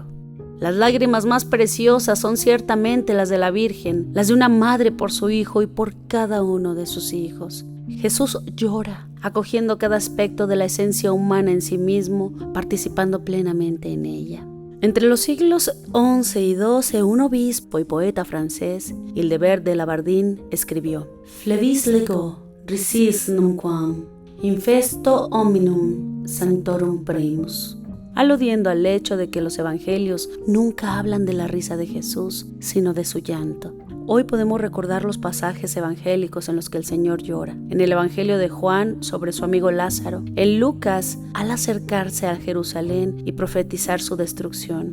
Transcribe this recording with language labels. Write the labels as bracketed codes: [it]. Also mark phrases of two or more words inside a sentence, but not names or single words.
[es] Las lágrimas más preciosas son ciertamente las de la Virgen, las de una madre por su hijo y por cada uno de sus hijos. Jesús llora, acogiendo cada aspecto de la esencia humana en sí mismo, participando plenamente en ella. Entre los siglos XI y XII, un obispo y poeta francés, Hildebert de Labardine, escribió: [la] Flevis lego, risis nunquam, infesto hominum sanctorum primus, [es] aludiendo al hecho de que los evangelios nunca hablan de la risa de Jesús, sino de su llanto. Hoy podemos recordar los pasajes evangélicos en los que el Señor llora. En el Evangelio de Juan, sobre su amigo Lázaro. En Lucas, al acercarse a Jerusalén y profetizar su destrucción.